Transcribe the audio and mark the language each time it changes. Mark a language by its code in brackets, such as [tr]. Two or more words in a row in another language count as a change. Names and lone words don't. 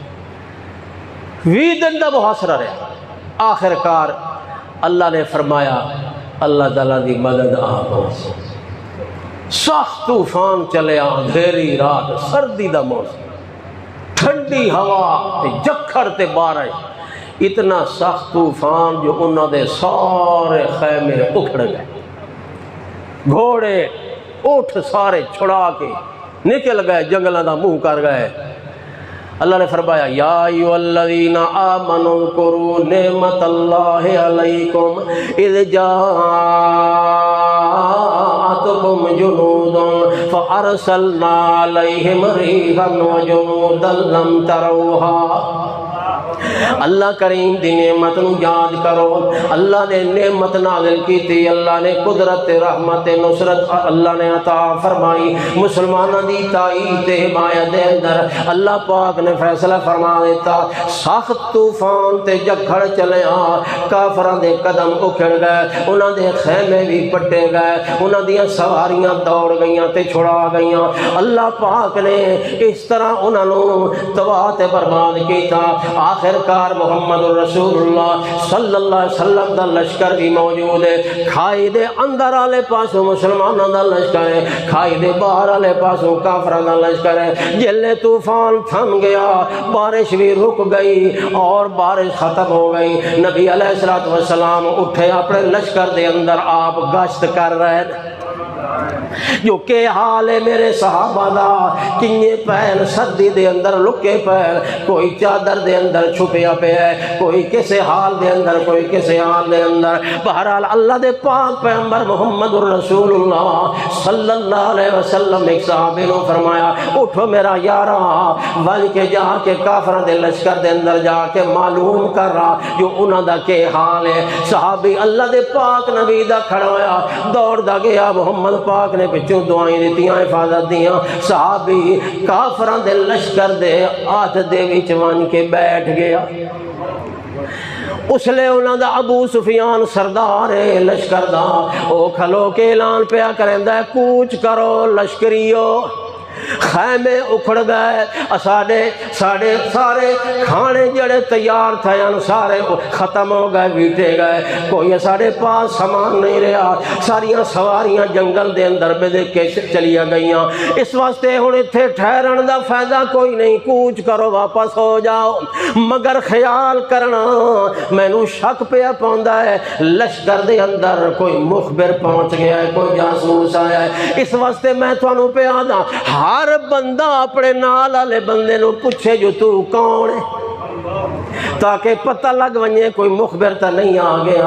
[ur] 20 دن کا محاصرہ رہا. [pa] آخرکار اللہ نے فرمایا اللہ تعالیٰ دی مدد آ پہنچی. سخت طوفان چلے, اندھیری رات, سردی دا موسم, ٹھنڈی ہوا تے جکھڑ تے بارش, اتنا سخت طوفان جو انہوں دے سارے خیمے اکھڑ گئے. گھوڑے اٹھ سارے چھڑا کے نکل گئے, جنگلاں دا منہ کر گئے. اللہ نے فرمایا [ar] یا ایھا الذین آمنوا اذکروا نعمت اللہ علیکم اذ جاءتکم جنود فارسلنا علیہم ریحا وجنودا لم تروها۔ [pa] اللہ کریم دی نعمت نو یاد کرو، اللہ نے نعمت نازل کی تھی، اللہ نے قدرت رحمت نصرت اللہ نے عطا فرمائی، مسلمانوں دی تائید تے حمایت دے اندر اللہ پاک نے فیصلہ فرما دیتا، سخت طوفان تے جکھڑ چلیا، کافراں دے قدم اکھڑ گئے، انہاں دے خیمے بھی پٹے گئے، انہاں دیاں سواریاں دوڑ گئیاں تے چھڑا گئیاں، اللہ پاک نے اس طرح انہاں نو تباہ تے برباد کیتا۔ آخر کار محمد رسول اللہ صلی اللہ علیہ وسلم دا لشکر بھی موجود ہے، کھائی دے اندر والے پاسوں مسلمانوں دا لشکر ہے، کھائی دے باہر والے پاسوں کافراں دا لشکر ہے۔ جلے طوفان تھم گیا، بارش بھی رک گئی اور بارش ختم ہو گئی، نبی علیہ الصلوۃ والسلام اٹھے اپنے لشکر دے اندر آپ گشت کر رہے جو کہ حال ہے میرے صحابہ دا، کنجے پیر سردی دے اندر لکے پیر، کوئی چادر دے اندر چھپیا پہ ہے، کوئی کسے حال دے اندر کوئی کسے حال دے اندر۔ بہرحال اللہ دے پاک پیغمبر محمد رسول اللہ صلی اللہ علیہ وسلم ایک صحابی نے فرمایا اٹھو میرا یارا، بن کے جا کے کافروں دے لشکر دے اندر جا کے معلوم کر رہا جو انہاں دا کے حال ہے۔ صحابی اللہ دے پاک نبی دا کھڑا ہویا، دوڑ دا گیا، محمد پاک نے پچھوں دعائیں دیتیاں، حفاظت دیاں، صحابی کافراں دے لشکر دے ہاتھ دے وچ ون کے بیٹھ گیا۔ اس لئے انہاں دا ابو سفیان سردار لشکر دا او کھلو کے اعلان پیا کریندا ہے کوچ کرو لشکریو، خیمے اکھڑ گئے، سارے کھانے جڑے تیار تھے سارے ختم ہو گئے، بیٹے گئے، کوئی سارے پاس سامان نہیں رہا، ساریاں سواریاں جنگل دے اندر بدے کے چلیا گئیاں۔ اس واسطے ہن ایتھے ٹھہرن دا فائدہ کوئی نہیں، کوچ کرو واپس ہو جاؤ، مگر خیال کرنا مینوں شک پیا پوندا ہے لشکر دے اندر کوئی مخبر پہنچ گیا ہے، کوئی جاسوس آیا ہے۔ اس واسطے میں تھانوں پہ آدا ہر بندہ اپنے نال والے بندے نو پوچھے جو تو کون ہے، تاکہ پتہ لگ ونجے کوئی مخبر تا نہیں آ گیا۔